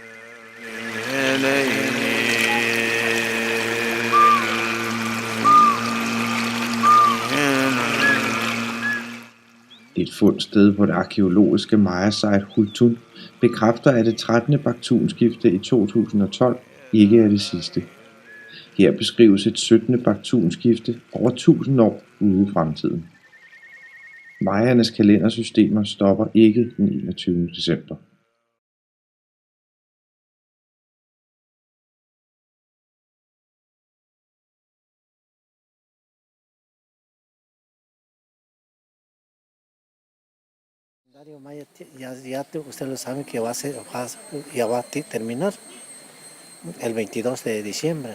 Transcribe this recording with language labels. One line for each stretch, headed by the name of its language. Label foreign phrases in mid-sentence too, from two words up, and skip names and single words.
Danish: Et fundsted på det arkeologiske Maya-site Hultun bekræfter, at det 13. baktunskifte i 2012 ikke er det sidste. Her beskrives et 17. baktunskifte over 1000 år ude i fremtiden. Mayaernes kalendersystemer stopper ikke den 21. december.
Spanish: Maya, usted lo sabe que ya va a terminar el 22 de diciembre.